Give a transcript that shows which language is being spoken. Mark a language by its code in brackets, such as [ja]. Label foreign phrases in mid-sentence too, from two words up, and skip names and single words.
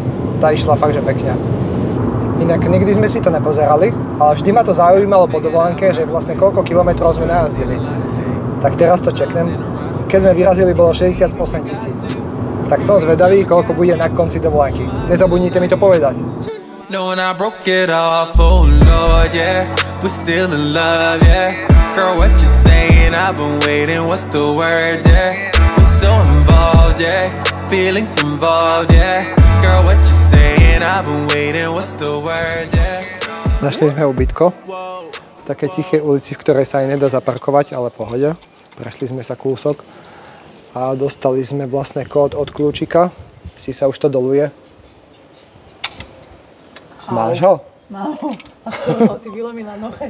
[sk] Tá išla fakt, že pekne. Inak nikdy sme si to nepozerali, ale vždy ma to zaujímalo po dovolenke, že vlastne koľko kilometrov sme najazdili. Tak teraz to čeknem. Keď sme vyrazili, bolo 68 000. Tak som zvedavý, koľko bude na konci dovolenky. Nezabudnite mi to povedať. [en] No, when I broke it off, oh Lord, yeah, we're still in love, yeah. Girl, what you saying? I've been waiting, what's the word, yeah. We're so involved, yeah, feelings involved, yeah. Girl, what you saying? I've been waiting, what's the word, yeah. [sk] Našli sme ubytko. V takej tichej ulici, v ktorej sa aj nedá zaparkovať, ale pohode. Prešli sme sa kúsok a dostali sme vlastne kód od kľúčika. Si sa už to doluje. Máš ho? Mám ho. A to si vylomila nohe.